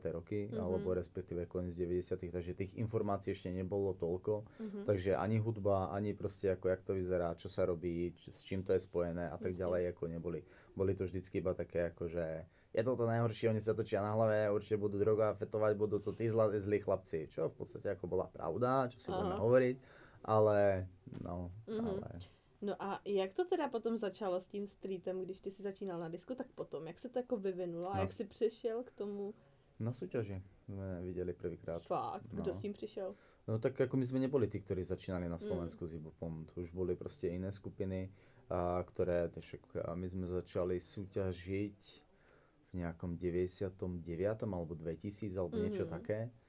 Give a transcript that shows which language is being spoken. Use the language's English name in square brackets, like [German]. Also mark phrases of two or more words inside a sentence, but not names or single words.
[Slovak] roky, alebo respektíve koniec 90. Takže tých informácií ešte nebolo toľko, takže ani hudba, ani proste ako jak to vyzerá, čo sa robí, s čím to je spojené a tak ďalej, ako neboli. Boli to vždycky iba také akože je to najhoršie, oni sa točia na hlave, určite budú droga fetovať, budú to tí zlí chlapci, čo v podstate ako bola pravda, čo si budeme hovoriť, ale no, [Czech] No a jak to teda potom začalo s tím streetem, když ty si začínal na disku, tak potom, jak se to jako vyvinulo a jak jsi přišel k tomu? [Slovak] Na súťaži sme videli prvýkrát. [Czech] Fakt? Kdo s tím přišel? [Slovak] No tak ako my sme neboli tí, ktorí začínali na Slovensku s hip-hopom, to už boli proste iné skupiny, ktoré, my sme začali súťažiť v nejakom 99. alebo 2000 alebo niečo také.